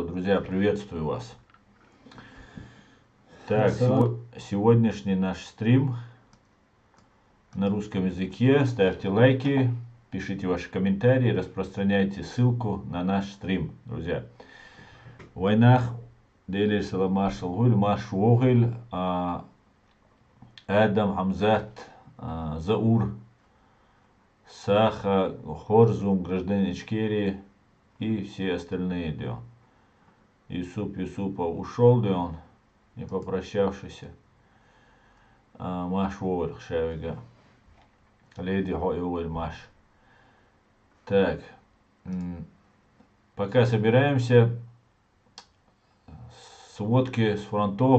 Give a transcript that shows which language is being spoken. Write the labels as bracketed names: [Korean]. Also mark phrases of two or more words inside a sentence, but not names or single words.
[Russian] Друзья, приветствую вас. Так, сегодняшний наш стрим на русском языке. Ставьте лайки, пишите ваши комментарии, распространяйте ссылку на наш стрим, друзья. В войнах Делир Саламашал Гуль, Маш Вогель, Адам Хамзат, Заур, Саха, Хорзум, гражданин Ичкерии и все остальные, да. Юсупа ушел, да, он, не попрощавшийся. Маш Вогель, Шавига. Леди Вогель Маш. Так, пока собираемся, сводки с фронтов.